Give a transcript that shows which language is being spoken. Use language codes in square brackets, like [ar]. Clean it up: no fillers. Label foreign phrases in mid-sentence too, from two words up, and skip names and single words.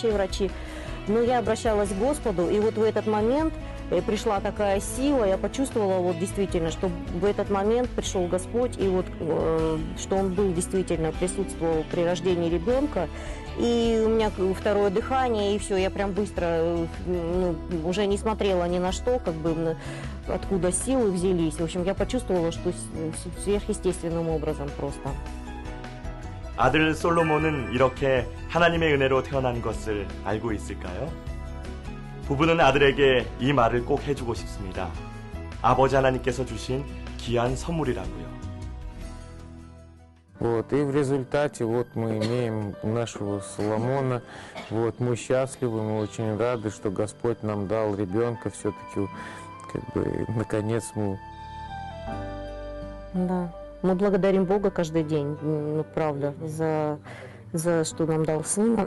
[ru] Но я обращалась к Господу, и вот в этот момент пришла такая сила, я почувствовала вот действительно, что в этот момент пришел Господь, и вот что Он был действительно, присутствовал при рождении ребенка. И у меня второе дыхание, и все, я прям быстро, уже не смотрела ни на что, как бы откуда силы взялись. В общем, я почувствовала, что сверхъестественным образом просто. [ko] 아들 솔로몬은 이렇게 하나님의 은혜로 태어난 것을 알고 있을까요? 부부는 아들에게 이 말을 꼭 해주고 싶습니다. 아버지 하나님께서 주신 귀한 선물이라고요. [ru] Вот, и в результате вот мы имеем нашего Соломона. Вот, мы счастливы, мы очень рады, что Господь нам дал ребенка. Все-таки, как бы, наконец мы... Да, мы благодарим Бога каждый день, ну, правда, за что нам дал сына.